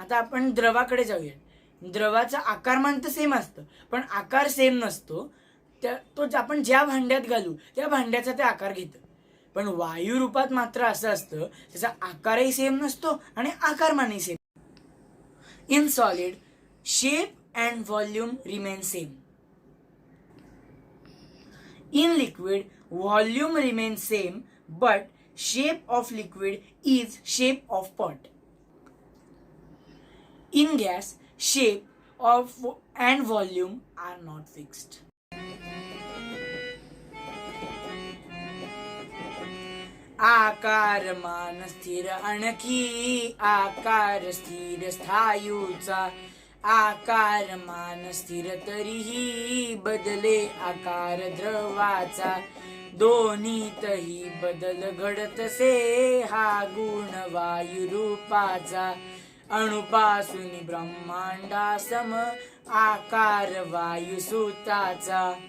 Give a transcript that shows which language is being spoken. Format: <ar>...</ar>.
<mr>आता आपण द्रवाकडे जाऊया. द्रवाचा आकारमान तर सेम असतं, पण आकार सेम नसतो. तो आपण ज्या भांड्यात घालू त्या भांड्याचा ते आकार घेतं. पण वायू रूपात मात्र असं असतं, त्याचा आकारही सेम नसतो आणि आकारमानही same.</mr> <en>In solid shape and volume remain same. In liquid, volume remains same, but shape of liquid is shape of pot. In gas, shape of and volume are not fixed.</en> <mr>आकार मान स्थिर आणखी आकार स्थिर स्थायूचा, आकार मान स्थिर तरीही बदले आकार द्रवाचा, दोन्हीतही बदल घडतसे हा गुण वायू रूपाचा, अणुपासून ब्रह्मांडा सम आकार वायू सुताचा.</mr>